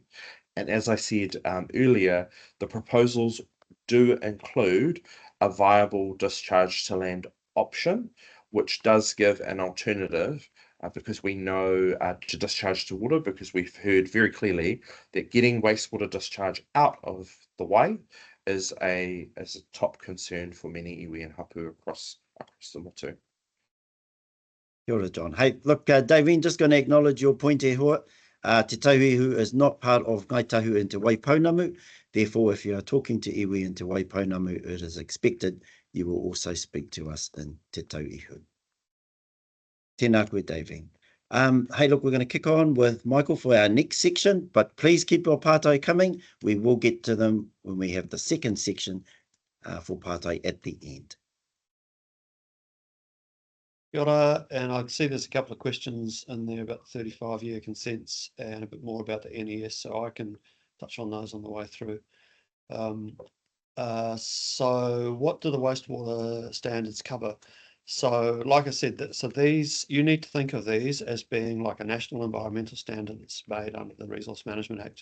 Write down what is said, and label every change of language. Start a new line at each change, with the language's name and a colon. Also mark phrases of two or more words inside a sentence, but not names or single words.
English: And as I said earlier, the proposals do include a viable discharge to land option, which does give an alternative because we know to discharge to water, because we've heard very clearly that getting wastewater discharge out of the way is a top concern for many iwi and hapū across the motu.
Māori: Kia ora, John.
English: Hey, look, Davine, just going to acknowledge your point
Māori: e hoa.
English: Te tauihu is not part of Ngai Tahu in Te Waipounamu. Therefore, if you are talking to iwi in Te Waipounamu, it is expected you will also speak to us in Te Tauihu.
Māori: Tēnā koe, Davine.
English: Hey, look, we're going to kick on with Michael for our next section, but please keep your pātai coming. We will get to them when we have the second section for pātai at the end.
Māori: Kia ora,
English: and I can see there's a couple of questions in there about 35-year consents and a bit more about the NES, so I can touch on those on the way through. So what do the wastewater standards cover? So, like I said, so these, you need to think of these as being like a national environmental standard that's made under the Resource Management Act.